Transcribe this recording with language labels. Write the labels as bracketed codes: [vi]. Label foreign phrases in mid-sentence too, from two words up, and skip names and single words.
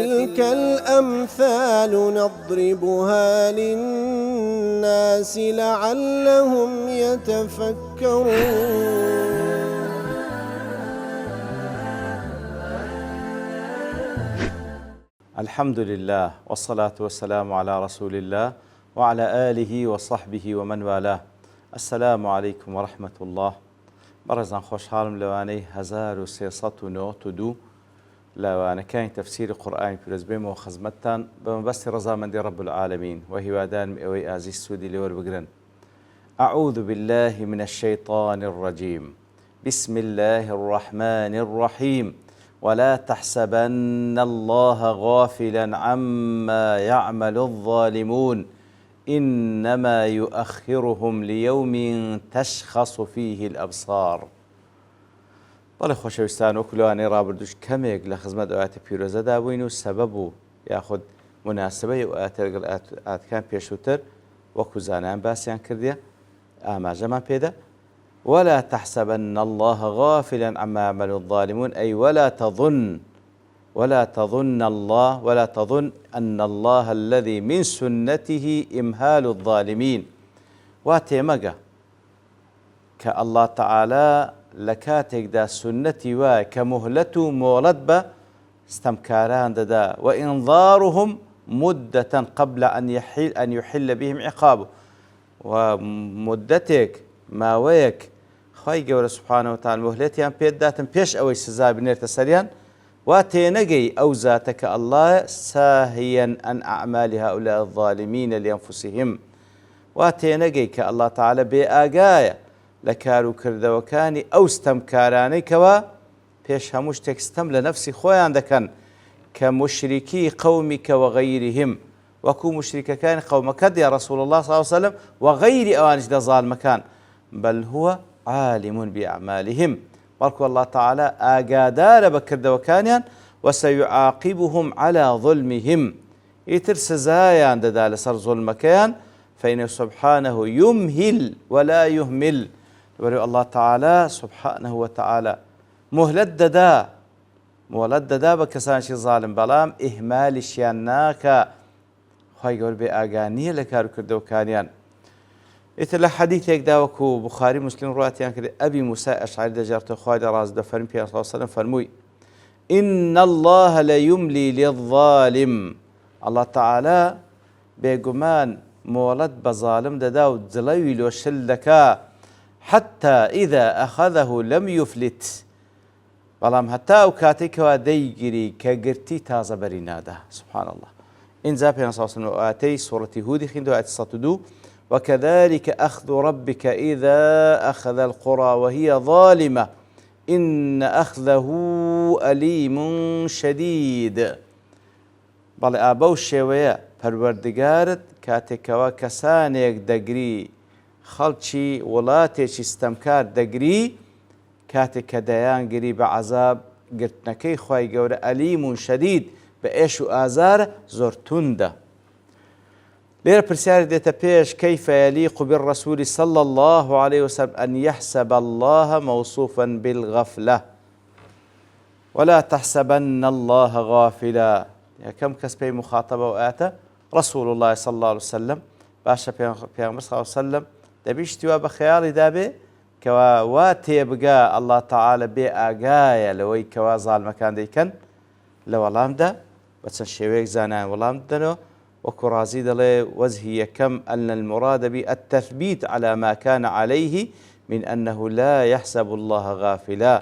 [ar] وتلك الأمثال نضربها للناس لعلهم يتفكرون. الحمد لله والصلاة والسلام على رسول الله وعلى آله وصحبه ومن والاه. السلام عليكم ورحمة الله. [ckb] بەڕێزان خۆشحاڵم لەوانەی 1392 لەوانەکانی تەفسیری قورئانی پیرۆز بێمەوە خزمەتتان بە مەبەستی ڕەزامەندی [ar] رب العالمین [ckb] و هیوادارم ئێوەی ئازیز سوودی لێوەربگرن. [ar] أعوذ بالله من الشيطان الرجيم. بسم الله الرحمن الرحيم. ولا تحسبن الله غافلا عما يعمل الظالمون إنما يؤخرهم ليوم تشخص فيه الأبصار. [ckb] بەڵێ خۆشەویستان وەکو لەوانەی ڕابردووش کەمێک لە خزمەت ئاەتە پیرۆزەدا بووین و سەبەب و یاخود مناسبەی و ئاەتە لەگەڵ ئاەتەکان پێشووتر وەکو زانایان باسییان کردیە ئاماژەمان پێدا. [ar] ولا تحسبن الله غافلا عما يعمل الظالمون أي ولا تظن أن الله الذي من سنته إمهال الظالمين. [ckb] واتێمەگە کە [ar] الله تعالى [ckb] لكاتێک دا سنتي وای کە مهلەت و مۆڵەت بە ستەمکاران دەدا [ar] وإنظارهم مدة قبل أن يحل بهم عقابه. [ckb] ومدتێک ماوەیەک خی گەورە [ar] سبحانه وتعالى [ckb] مهلەتیان پێداتن پێش ئەوەی سزا بنێرتە سەریان. وا تێنەگەی ئەو زاتە کە [ar] الله ساهيا عن أعمال هؤلاء الظالمين لأنفسهم. [ckb] وا تێنەگەی کە [ar] الله تعالى [ckb] بێ ئاگایە لە کار و کردەوەکانی ئەو ستەمکارانەی کەوا پێش هەموو شتێک ستەم لە نەفسی خۆیان دەکەن کە مشریکی قەومیکە وەغەیرهم وەکو مشریکەکانی قەومەکەت [ar] یا رسول الله صلی الله عليه وسلم [ckb] وغەیری ئەوانش لە زاڵمەکان [ar] بل هو عالم بأعمالهم. [ckb] بەڵکو [ar] الله تعالى [ckb] ئاگادارە بە کردەوەکانیان [ar] وسيعاقبهم على ظلمهم. [ckb] ئیتر سزایان دەدا لەسەر زوڵمەکەیان [ar] فإنه سبحانه يمهل ولا يهمل. الله تعالى سبحانه وتعالى [ckb] مهلت دەدا بە کەسانشی ظالم بەڵام ئیهمالیشیان ناکە. خی گەورە بێ ئاگانیە لە کار و کردەوەکانیان. ئیتر لە حەدیثێکدا وەکو بوخاری مسلم ڕواتیان کرد ئەبی موسای ئەشعری دەجێڕێتەوە خوای لە ڕاست دەفەرمی پێ فەرمووی [ar] إن الله ليملي للظالم. الله تعالى [ckb] بێگومان مۆڵەت بە ظالم دەدا و جڵەوی لۆشل دەکا [ar] حتى إذا أخذه لم يفلت. [ckb] بەڵام هەتا ئەو کاتێکەوە دەیگیری کە گرتی تازە بەری نادا. [ar] سبحان الله. [ckb] اینجا پێ ئاەتەی سوڕەتی هودی خوێندەوە ئاەتی 102 [ar] وكذلك أخذ ربك إذا أخذ القرى وهي ظالمة إن أخذه أليم شديد. [ckb] بەڵێ ئابە و شێوەیە پەروەردگارت کاتێکەوە کەسانێک دەگری خەڵکی وڵاتێکی ستەمکار دەگری کاتێک کە دەیانگری بە عەزاب گرتنەکەی خوای گەورە ئەلیم و شەدید بە ئێش و ئازارە زۆر توندە. لێرە پرسیاری دێتە پێش [ar] كيف يليق بالرسول صلى الله عليه وسلم أن يحسب الله موصوفا بالغفلة ولا تحسبن الله غافلا. [ckb] كم کەس پێی مخاطبە و ئاەتە [ar] رسول الله صلى الله عليه وسلم [ckb] باشە پێغەمبەر [ar] صلى الله عليه وسلم [ckb] دەبیشتیوا بە خەیاڵی دابێ کەوا وا تێبگا [ar] الله تعالى [ckb] بێ ئاگایە لەوەی کەوا زاڵمەکان دەیکەن لە وەڵامدا بە چەند شێوەیەک زانایان وەڵام دەنەوە وەکو ڕازی دەڵێ وەجهی یەکەم [ar] أن المراد بالتثبيت على ما كان عليه من أنه لا يحسب الله غافلا.